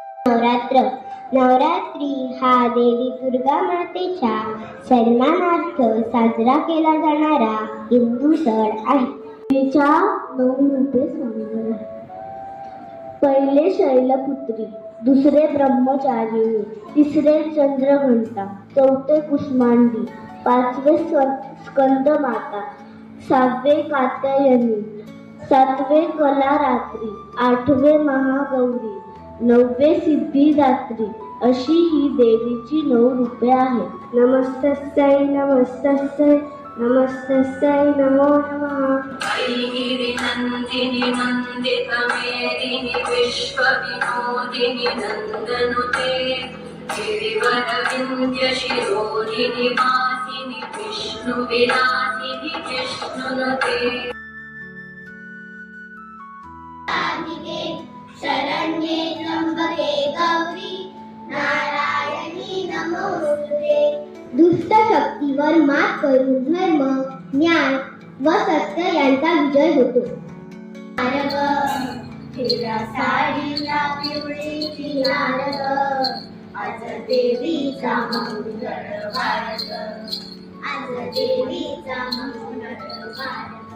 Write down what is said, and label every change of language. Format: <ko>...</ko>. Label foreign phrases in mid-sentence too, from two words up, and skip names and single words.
<mr>नवरात्र. नवरात्री हा देवी दुर्गा मातेच्या सन्मानार्थ साजरा केला जाणारा हिंदू सण आहे. देवीच्या 9 रूपे सौंदर्य. पहिले शैलपुत्री, दुसरे ब्रह्मचारिणी, तिसरे चंद्रघंटा, चौथे कुष्मांडी, पाचवे स्कंदमाता, सहावे कात्यायनी, सातवे कलारात्री, आठवे महागौरी, 9वे सिद्धिदात्री अशी ही देवीची 9 रूपे आहेत.</mr> <sa>नमस्तस्यै नमस्तस्यै नमस्तस्यै नमो नमः. गिरिनन्दिनि नन्दितमेदिनि विश्वविनोदिनि नन्दनुते गिरिवरविन्द्यशिरोधिनि वासिनि विष्णुविलासिनि जिष्णुनुते. शरण्ये त्र्यंबके गौरी नारायणी नमोस्तुते.</sa> <mr>दुष्ट शक्तीवर मात करून धर्म, न्याय व सत्य यांचा विजय होतो. नारद हिरव्या साडीला पिवळीची नारद, आज देवीचा मंगळ भारत, आज देवीचा मंगळ भारत.</mr>